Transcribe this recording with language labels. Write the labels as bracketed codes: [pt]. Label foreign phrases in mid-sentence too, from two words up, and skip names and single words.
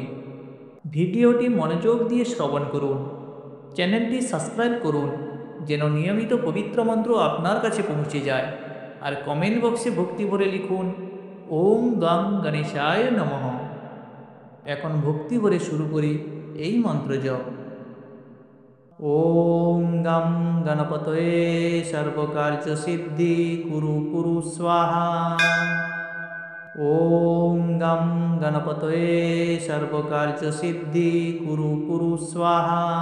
[bn] ভিডিওটি মনোযোগ দিয়ে শ্রবণ করুন, চ্যানেলটি সাবস্ক্রাইব করুন যেন নিয়মিত পবিত্র মন্ত্র আপনার কাছে পৌঁছে যায়। আর কমেন্ট বক্সে ভক্তি ভরে লিখুন [sa] ওম গাং গণেশায় নমঃ। [bn] এখন ভক্তি ভরে শুরু করি এই মন্ত্র জপ। [sa] ওম গম গণপতয়ে সর্বকার্য সিদ্ধি কুরু কুরু স্বাহা। ওম গম গণপতয়ে সর্বকার্য সিদ্ধি কুরু কুরু স্বাহা।